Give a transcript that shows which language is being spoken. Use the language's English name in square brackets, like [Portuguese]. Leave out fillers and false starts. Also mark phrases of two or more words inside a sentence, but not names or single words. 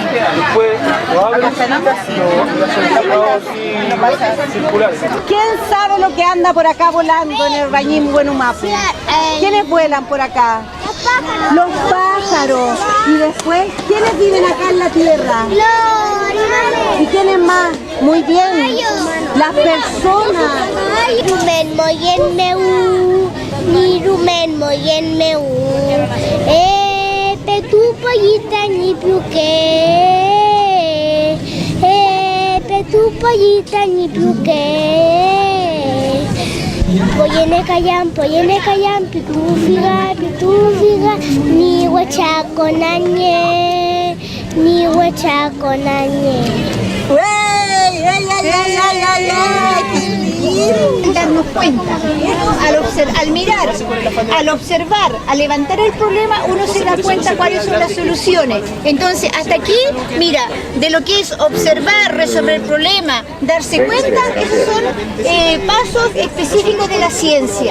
[Spanish] Acá está el ¿Quién sabe lo que anda por acá volando en el Rañim Huenu Mapu? ¿Quiénes vuelan por acá? Los pájaros. Y después, ¿quiénes viven acá en la tierra? Los animales. ¿Y quiénes más? Muy bien. Las personas. [Mapuche] Rumen moyen meu, ni rumen moyen meu. Petu pollita ni piuque. Petu pollita ni piuque. Poyene kayam, pitu figa, ni huachaco nañe, ni huachaco nañe. ¡Ey! ¡Ey, ey, ey, ey, ey! [Spanish] ir y darnos cuenta. Uno al mirar, al observar, al levantar el problema, uno se da cuenta cuáles son las soluciones. Entonces, hasta aquí, mira, de lo que es observar, resolver el problema, darse cuenta, esos son pasos específicos de la ciencia.